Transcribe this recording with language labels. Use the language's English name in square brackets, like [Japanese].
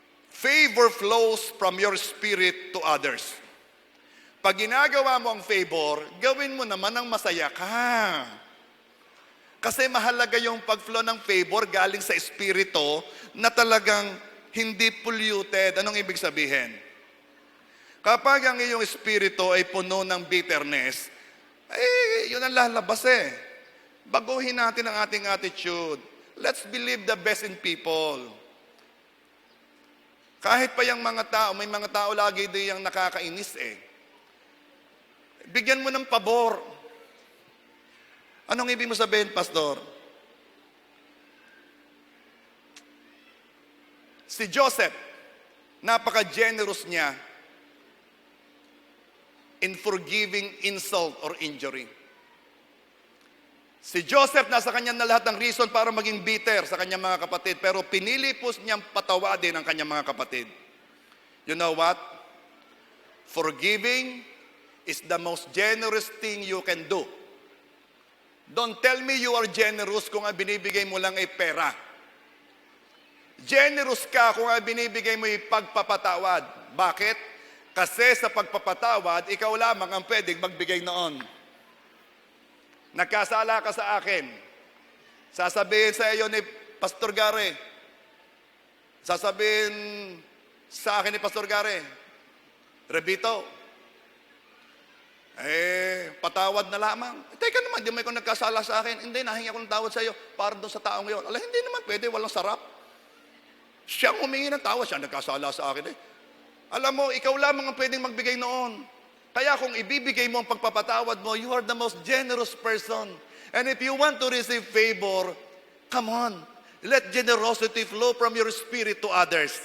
[English] Favor flows from your spirit to others. [Filipino] Pag ginagawa mo ang favor, gawin mo naman ang masaya ka. Kasi mahalaga yung pag-flow ng favor galing sa espiritu na talagang hindi polluted. Anong ibig sabihin? Kapag ang iyong espiritu ay puno ng bitterness, yun ang lalabas eh. Baguhin natin ang ating attitude. [English] Let's believe the best in people. [Filipino] Kahit pa yung mga tao, may mga tao lagi din yung nakakainis eh. Bigyan mo ng pabor. Anong ibig mo sabihin, Pastor? Si Joseph, napaka-generous niya [English] in forgiving insult or injury. [Filipino] Si Joseph, nasa kanya na lahat ng reason para maging bitter sa kanyang mga kapatid, pero pinili po niyang patawadin ang kanyang mga kapatid. [English] You know what? Forgiving is the most generous thing you can do. Don't tell me you are generous [Filipino] kung ang binibigay mo lang ay pera. Generous ka kung ang binibigay mo ay pagpapatawad. Bakit? Kasi sa pagpapatawad, ikaw lamang ang pwedeng magbigay noon. Nagkasala ka sa akin. Sasabihin sa iyo ni Pastor Gare. Sasabihin sa akin ni Pastor Gare, Rebito, patawad na lamang. Teka naman, di mo ikaw nagkasala sa akin. Hindi, nahingi ako ng tawad sa iyo para doon sa taong ngayon. Hindi naman pwede, walang sarap. Siyang humingi ng tawad, siya nagkasala sa akin eh. Alam mo, ikaw lamang ang pwedeng magbigay noon. Kaya kung ibibigay mo ang pagpapatawad mo, [English] you are the most generous person. And if you want to receive favor, come on. Let generosity flow from your spirit to others.